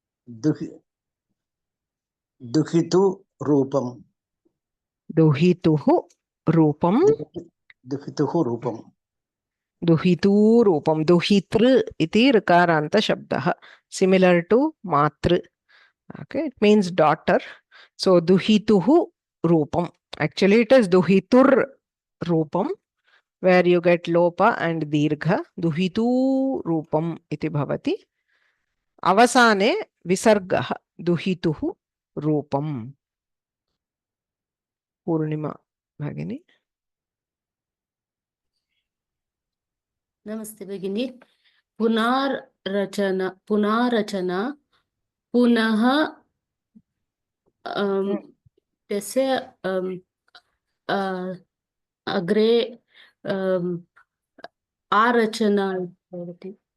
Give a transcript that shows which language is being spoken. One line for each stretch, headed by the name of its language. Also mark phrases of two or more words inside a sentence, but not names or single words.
Sanskrit: दुहितु रूपम. दुहितुः रूपम. दुहितुः रूपम. दुहितू रूपम. दुहितृ इति ऋकारान्त शब्दः,
English: similar to matru. Okay, it means daughter. So
Sanskrit: दुहितुः रूपम्.
English: Actually it is
Sanskrit: दुहितुर् रूपम्,
English: where you get lopa and dirgha.
Sanskrit: दुहितु रूपम् इति भवति। अवसाने विसर्गः. दुहितुः रूपम्. Purnima Bhagini. नमस्ते भगिनी. पुनर्रचना पुनः तस्य अग्रे आरचना भवति.